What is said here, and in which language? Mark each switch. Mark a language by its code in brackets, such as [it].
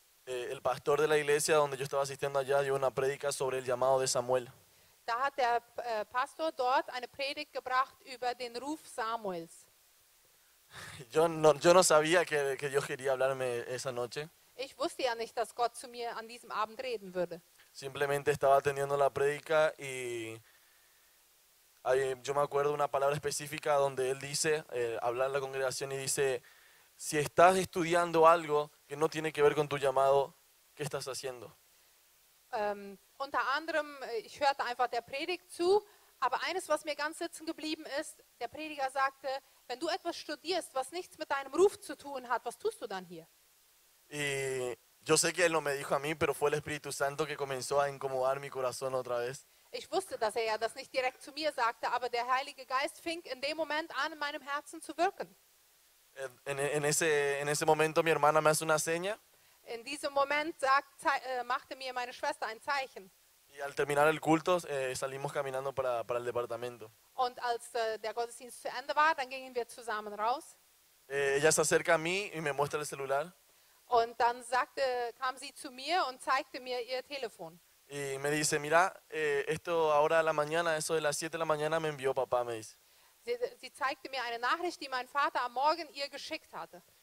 [es] el pastor de la iglesia donde yo estaba asistiendo allá dio una prédica sobre el llamado de Samuel. [de] Da hat der Pastor dort eine Predigt gebracht über den Ruf Samuels. [es] Yo no sabía que Dios quería hablarme esa noche. [de] Ich wusste ja nicht, dass Gott zu mir an diesem Abend reden würde. [es] Simplemente estaba atendiendo la prédica y yo me acuerdo una palabra específica donde él dice, habla en la congregación y dice, si estás estudiando algo que no tiene que ver con tu llamado, ¿qué estás haciendo? [de] Unter anderem, ich hörte einfach der Predigt zu, aber eines, was mir ganz sitzen geblieben ist, der Prediger sagte, wenn du etwas studierst, was nichts mit deinem Ruf zu tun hat, was tust du dann hier? [es] Y yo sé que él no me dijo a mí, pero fue el Espíritu Santo que comenzó a incomodar mi corazón otra vez. [de] Ich wusste, dass er ja das nicht direkt zu mir sagte, aber der Heilige Geist fing in dem Moment an, in meinem Herzen zu wirken. [es] En ese momento mi hermana me hace una seña [de] In diesem Moment machte mir meine Schwester ein Zeichen. [es] y al terminar el culto salimos caminando para el departamento. [de] Und als der Gottesdienst zu Ende war, dann gingen wir zusammen raus. [es] Ella se acerca a mí y me muestra el celular [de] Und dann kam sie zu mir und zeigte mir ihr Telefon. [es] y me dice, mira, esto ahora a la mañana, eso de las 7 de la mañana me envió papá, me dice. [de] Sie zeigte mir eine Nachricht, die mein Vater am Morgen ihr geschickt hatte.